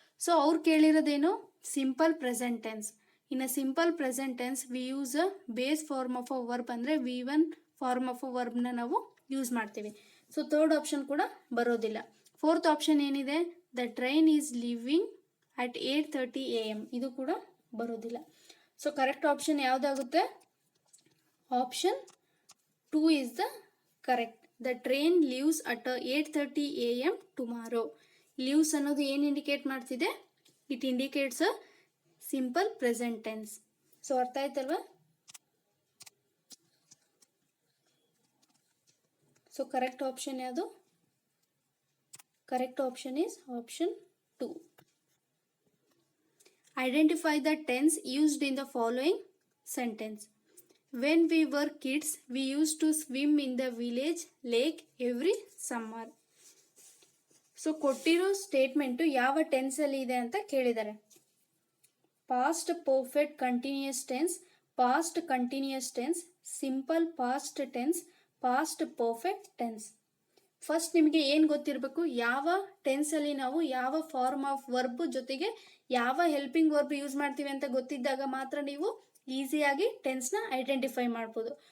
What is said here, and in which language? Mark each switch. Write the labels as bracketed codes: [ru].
[kn] So ಅವ್ರು ಕೇಳಿರೋದೇನು [en] Simple present tense. ಇನ್ನು simple present tense we use a base form of a verb ಅಂದರೆ V1 form of a ವರ್ಬ್ನ [kn] ನಾವು use ಮಾಡ್ತೀವಿ. [en] so third option [kn] ಕೂಡ ಬರೋದಿಲ್ಲ. [en] fourth option ಏನಿದೆ, the train is leaving at 8:30 AM, [kn] ಇದು ಕೂಡ ಬರೋದಿಲ್ಲ. [en] so correct option [kn] ಯಾವುದಾಗುತ್ತೆ, [en] Option 2 is the correct. The train leaves at 8:30 AM tomorrow. Leaves [kn] ಅನ್ನೋದು ಏನು [en] Indicate ಮಾಡ್ತಿದೆ, it indicates a simple present tense. So [kn] ಅರ್ಥ ಆಯ್ತಲ್ವಾ? [en] so correct option [kn] ಯಾವುದು, [en] Correct option is option 2. Identify the tense used in the following sentence. When we were kids, we used to swim in the village lake every summer. [kn] So ಕೊಟ್ಟಿರೋ statement ಯಾವ ಟೆನ್ಸಲ್ಲಿ ಇದೆ ಅಂತ ಕೇಳಿದ್ದಾರೆ. [en] Past perfect continuous tense, past continuous tense, simple past tense, past perfect tense. [kn] First ನಿಮಗೆ ಏನು ಗೊತ್ತಿರಬೇಕು, ಯಾವ ಟೆನ್ಸಲ್ಲಿ ನಾವು ಯಾವ ಫಾರ್ಮ್ ಆಫ್ ವರ್ಬ್ ಜೊತೆಗೆ ಯಾವ ಹೆಲ್ಪಿಂಗ್ ವರ್ಬ್ ಯೂಸ್ ಮಾಡ್ತೀವಿ ಅಂತ ಗೊತ್ತಿದ್ದಾಗ ಮಾತ್ರ ನೀವು ಈಸಿಯಾಗಿ ಟೆನ್ಸ್ನ ಐಡೆಂಟಿಫೈ ಮಾಡ್ಬೋದು.